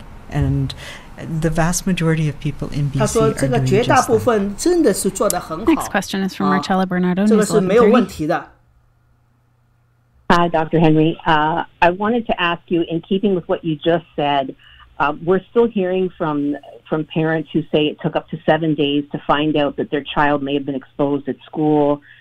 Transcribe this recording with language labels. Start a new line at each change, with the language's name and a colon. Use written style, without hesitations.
English: The vast majority of people in BC
Chinese: 他说这个绝大部分真的是做得很好。
English: Next question is from Marcella Bernardo.
Chinese: 这个是没有问题的。
English: Hi, Dr. Henry. I wanted to ask you, in keeping with what you just said, we're still hearing from parents who say it took up to 7 days to find out that their child may have been exposed at school,